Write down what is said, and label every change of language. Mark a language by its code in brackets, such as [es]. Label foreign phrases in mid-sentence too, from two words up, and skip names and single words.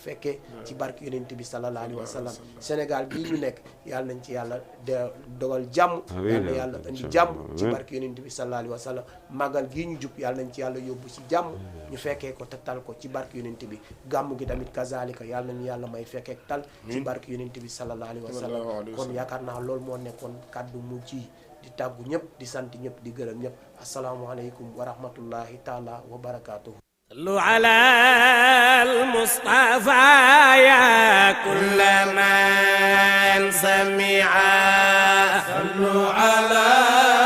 [wo] fekkee ci barke yonent bi [ar] صلى الله عليه وسلم [wo] Sénégal bii ñu nekk yàlla nañ ci yàlla dogal jàmm yàlla indi jàmm ci barke yonent bi [ar] صلى الله عليه وسلم [wo] màggal gii ñu jub yàlla nañ ci yàlla yóbbu ci jàmm ñu fekkee ko te tal ko ci barke yonent bi gàmm gi tamit kazalika yàlla nañu yàlla may fekkee tal ci barke yonent bi [ar] صلى الله عليه وسلم [wo] kon yaakaar naa loolu moo nekkoon kàddu mu ci di tàggu ñëpp di sant ñëpp di gërëm ñëpp [ar] السلام عليكم ورحمة الله تعالى وبركاته صلوا على المصطفى يا كل من سمع صلوا على